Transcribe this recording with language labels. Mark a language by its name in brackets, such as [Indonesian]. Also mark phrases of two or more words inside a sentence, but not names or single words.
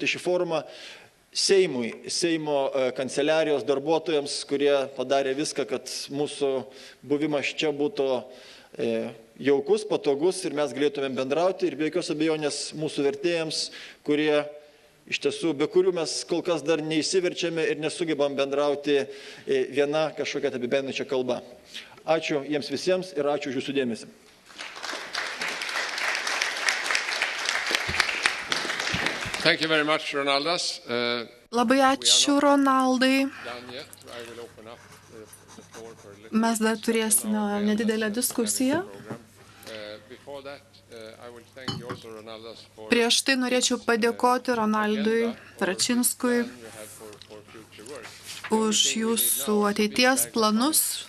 [Lithuanian] šį forumą, Seimo kanceliarijos darbuotojams, kurie padarė viską, kad mūsų buvimas čia būtų jaukus, patogus ir mes galėtumėm bendrauti ir be jokios abejonės mūsų vertėjams, kurie iš tiesų, be kurių mes kol kas dar neįsiverčiame ir nesugebam bendrauti viena kažkokia apibendrinančia kalba. Ačiū jiems visiems ir ačiū už jūsų dėmesį. [English] Thank you very much, Ronaldas. [Lithuanian] Labai ačiū, Ronaldai. Mes dar turėsime nedidelę diskusiją. Prieš tai norėčiau padėkoti Ronaldui Račinskui už jūsų ateities planus.